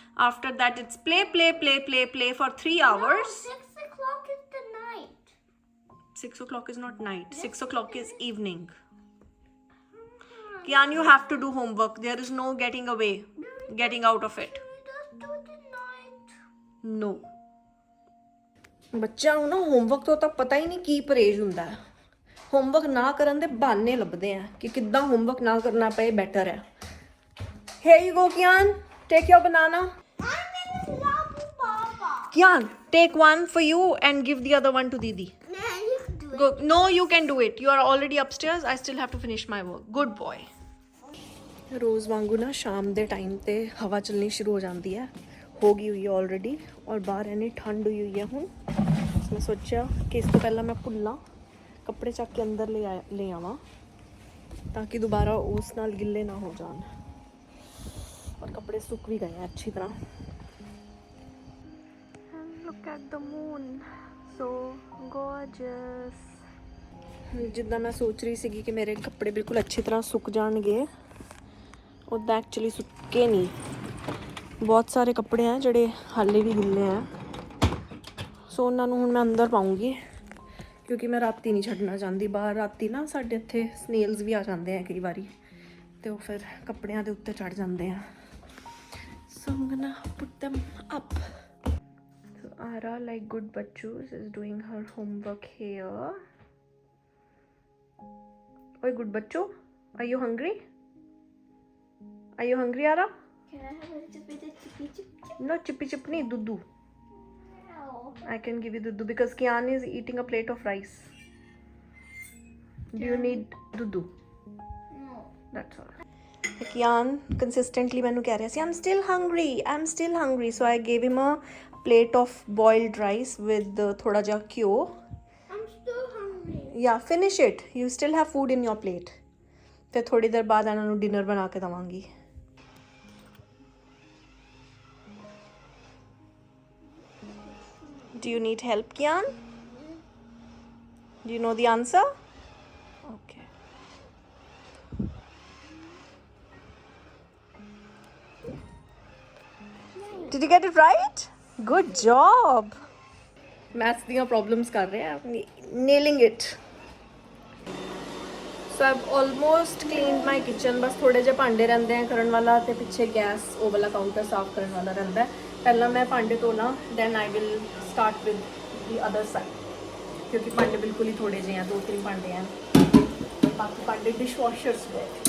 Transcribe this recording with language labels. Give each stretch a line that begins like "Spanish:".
English: After that, it's play for 3 hours. No, 6 o'clock is the night. 6 o'clock is not night. 6 o'clock is evening. Kian, you have to do homework. There is no getting away, getting out of it. We just do the night. No.
Punjabi: ਬੱਚਿਆਂ ਨੂੰ ਨਾ homework ਤੋਂ ਤਾਂ ਪਤਾ ਹੀ ਨਹੀਂ ਕੀ ਪਰਹੇਜ਼ ਹੁੰਦਾ ਹੈ। ਹੋਮਵਰਕ ਨਾ ਕਰਨ ਦੇ ਬਹਾਨੇ ਲੱਭਦੇ ਆ ਕਿ ਕਿੱਦਾਂ ਹੋਮਵਰਕ ਨਾ ਕਰਨਾ ਪਏ ਬੈਟਰ ਹੈ।
English: Here you go, Kian. Take your banana. I'm in love with Baba. Kian, take one for you and give the other one to Didi. No, you can do it. Go. No, you can do it. You are already upstairs. I still have to finish my work. Good boy.
Punjabi: ਰੋਜ਼ ਵਾਂਗੂ ਨਾ ਸ਼ਾਮ ਦੇ time ਤੇ ਹਵਾ ਚੱਲਣੀ ਸ਼ੁਰੂ ਹੋ ਜਾਂਦੀ ਹੈ। ਹੋ ਗਈ ਹੋਈ ਹੈ ਆਲਰੇਡੀ ਔਰ ਬਾਹਰ ਇੰਨੀ ਠੰਡ ਹੋਈ ਹੋਈ ਹੈ ਹੁਣ। ਮੈਂ ਸੋਚਿਆ ਕਿ ਇਸ ਤੋਂ ਪਹਿਲਾਂ ਮੈਂ ਭੁੱਲਾਂ ਕੱਪੜੇ ਚੱਕ ਕੇ ਅੰਦਰ ਲੈ ਆਵਾਂ ਤਾਂ ਕਿ ਦੁਬਾਰਾ ਉਸ ਨਾਲ ਗਿੱਲੇ ਨਾ ਹੋ ਜਾਣ। ਔਰ ਕੱਪੜੇ ਸੁੱਕ ਵੀ ਗਏ ਆ ਅੱਛੀ ਤਰ੍ਹਾਂ।
English: And look at the moon, so gorgeous।
Punjabi: ਜਿੱਦਾਂ ਮੈਂ ਸੋਚ ਰਹੀ ਸੀਗੀ ਕਿ ਮੇਰੇ ਕੱਪੜੇ ਬਿਲਕੁਲ ਅੱਛੀ ਤਰ੍ਹਾਂ ਸੁੱਕ ਜਾਣਗੇ, ਉੱਦਾਂ ਐਕਚੁਅਲੀ ਸੁੱਕੇ ਨਹੀਂ। ਬਹੁਤ ਸਾਰੇ ਕੱਪੜੇ ਆ ਜਿਹੜੇ ਹਾਲੇ ਵੀ ਗਿੱਲੇ ਆ, ਸੋ ਉਹਨਾਂ ਨੂੰ ਹੁਣ ਮੈਂ ਅੰਦਰ ਪਾਉਂਗੀ ਕਿਉਂਕਿ ਮੈਂ ਰਾਤੀ ਨਹੀਂ ਛੱਡਣਾ ਚਾਹੁੰਦੀ ਬਾਹਰ। ਰਾਤੀ ਨਾ ਸਾਡੇ ਇੱਥੇ ਸਨੇਲਸ ਵੀ ਆ ਜਾਂਦੇ ਆ ਕਈ ਵਾਰੀ, ਤੇ ਉਹ ਫਿਰ ਕੱਪੜਿਆਂ ਦੇ ਉੱਤੇ ਚੜ ਜਾਂਦੇ ਆ।
English: So I'm gonna put them up. So Ara, like good bachus, is doing her homework here. Oi, good bachu, are you hungry? Are you hungry, Ara? Can I have a little bit of chippy chip? No, chippy chip nahi, dudu. No. I can give you dudu because Kian is eating a plate of rice. Do you need dudu? No. That's all. Kian consistently
Punjabi: ਮੈਨੂੰ ਕਹਿ ਰਿਹਾ ਸੀ
English: I'm still hungry, so I gave him a plate of boiled rice with
Punjabi: ਥੋੜਾ ਜਿਹਾ ਘਿਓ।
English: I'm still hungry. Yeah, finish it. You still have food in your plate. ਫਿਰ ਥੋੜੀ ਦੇਰ ਬਾਅਦ ਇਹਨਾਂ ਨੂੰ ਡਿਨਰ ਬਣਾ ਕੇ ਦਵਾਂਗੀ। Do you need help, Kian? Do you know the answer? Okay. Did you get it right? Good job.
Punjabi: Maths ਦੀਆਂ problems ਕਰ ਰਹੇ ਆ,
English: nailing it. So I've almost cleaned my kitchen.
Punjabi: ਬਸ ਥੋੜੇ ਜਿਹੇ ਭਾਂਡੇ ਰਹਿੰਦੇ ਆ ਕਰਨ ਵਾਲਾ, ਤੇ ਪਿੱਛੇ ਗੈਸ ਉਹ ਵਾਲਾ ਕਾਊਂਟਰ ਸਾਫ਼ ਕਰਨ ਵਾਲਾ ਰਹਿੰਦਾ ਹੈ। ਪਹਿਲਾਂ ਮੈਂ ਭਾਂਡੇ ਧੋਣਾ,
English: then I will start with the other side,
Punjabi: ਕਿਉਂਕਿ ਭਾਂਡੇ ਬਿਲਕੁਲ ਹੀ ਥੋੜੇ ਜਿਹੇ ਆ, 2-3 ਭਾਂਡੇ ਆ, ਬਾਕੀ ਭਾਂਡੇ dishwashers ਦੇ।